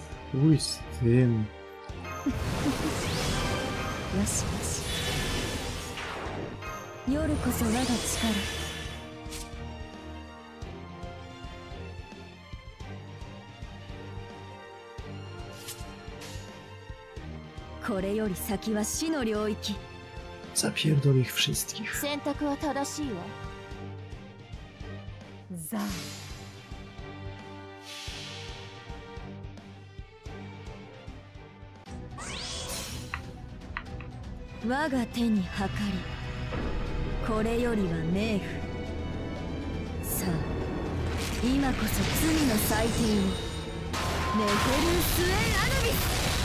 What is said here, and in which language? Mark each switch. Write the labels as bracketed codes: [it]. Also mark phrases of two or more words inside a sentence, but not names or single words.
[pl] Chuj z tym. [ja] よしよし夜こそ我が力これより先は死の領域 [pl] Zapierdol ich wszystkich. [ja] 選択は正しいわ。ザ我が手に計りこれよりは冥府さあ今こそ罪の祭典をネフェルス・エン・アヌビス